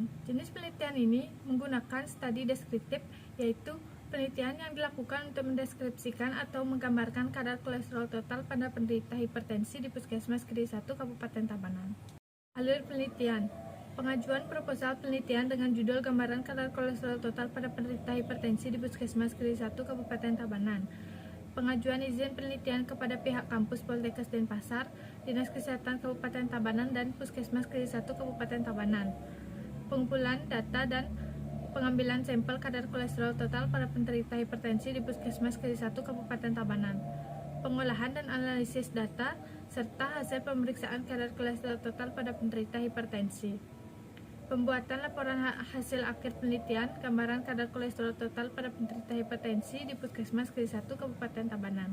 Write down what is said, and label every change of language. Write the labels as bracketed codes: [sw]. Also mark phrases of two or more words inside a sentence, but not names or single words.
[id] Jenis penelitian ini menggunakan studi deskriptif yaitu penelitian yang dilakukan untuk mendeskripsikan atau menggambarkan kadar kolesterol total pada penderita hipertensi di Puskesmas Kediri 1 Kabupaten Tabanan. Alur penelitian. Pengajuan proposal penelitian dengan judul Gambaran Kadar Kolesterol Total pada Penderita Hipertensi di Puskesmas Kediri 1 Kabupaten Tabanan. Pengajuan izin penelitian kepada pihak kampus Poltekkes Denpasar, Dinas Kesehatan Kabupaten Tabanan, dan Puskesmas Kediri 1 Kabupaten Tabanan. Pengumpulan data dan pengambilan sampel kadar kolesterol total pada penderita hipertensi di Puskesmas Kediri 1 Kabupaten Tabanan. Pengolahan dan analisis data serta hasil pemeriksaan kadar kolesterol total pada penderita hipertensi. Pembuatan laporan hasil akhir penelitian gambaran kadar kolesterol total pada penderita hipertensi di Puskesmas Kediri 1 Kabupaten Tabanan.